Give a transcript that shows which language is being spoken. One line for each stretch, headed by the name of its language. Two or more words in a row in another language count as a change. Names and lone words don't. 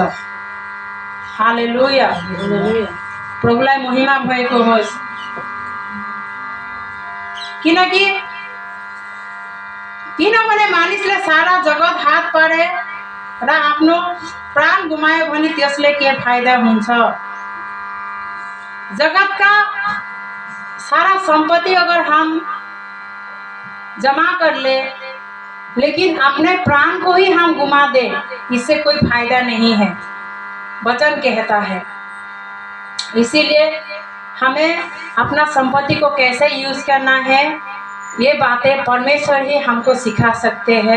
Nepali: हालेलुया, प्रभुलाई महिमा भएको होस्। किनभने मानिसले सारा जगत हात पारे र आफ्नो प्राण गुमायो भने त्यसले के फाइदा हुन्छ?
Hindi: जगत का सारा संपत्ति अगर हम जमा कर ले लेकिन अपने प्राण को ही हम गुमा दे, इससे कोई फायदा नहीं है, वचन कहता है। इसीलिए हमें अपना संपत्ति को कैसे यूज करना है ये बातें परमेश्वर ही हमको सिखा सकते हैं।